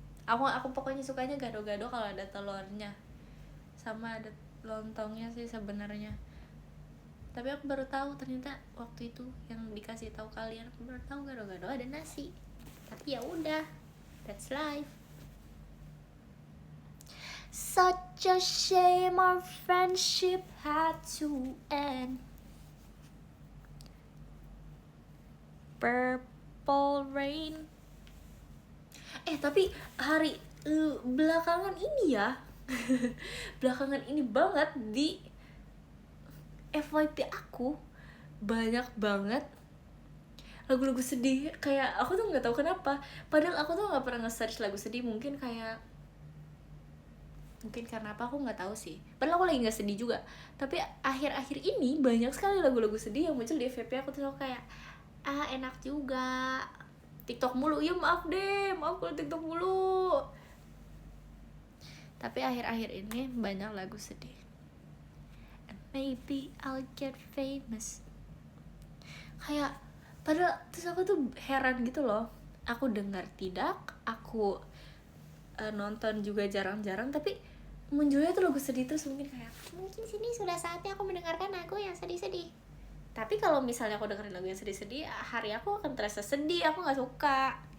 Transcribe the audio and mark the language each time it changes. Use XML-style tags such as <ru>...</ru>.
<id>Aku pokoknya sukanya gado-gado kalau ada telurnya, sama ada lontongnya sih sebenarnya. Tapi aku baru tahu ternyata waktu itu yang dikasih tahu kalian, aku baru tahu gado-gado ada nasi. Tapi ya udah,</id> <en>that's life. Such a shame our friendship had to end. Purple rain.</en> <id>Tapi hari belakangan ini ya belakangan ini banget di FYP aku banyak banget lagu-lagu sedih. Kayak aku tuh nggak tahu kenapa, padahal aku tuh nggak pernah nge-search lagu sedih. Mungkin karena apa, aku nggak tahu sih, padahal aku lagi nggak sedih juga. Tapi akhir-akhir ini banyak sekali lagu-lagu sedih yang muncul di FYP aku tuh kayak enak juga. TikTok mulu, ya maaf kalau TikTok mulu. Tapi akhir-akhir ini banyak lagu sedih.</id> <en>And maybe I'll get famous.</en> <id>Kayak padahal terus aku tuh heran gitu loh. Aku dengar tidak, aku nonton juga jarang-jarang, tapi munculnya tuh lagu sedih terus. Mungkin sini sudah saatnya aku mendengarkan lagu yang sedih-sedih. Tapi kalau misalnya aku dengerin lagu yang sedih-sedih, hari aku akan terasa sedih. Aku nggak suka.</id>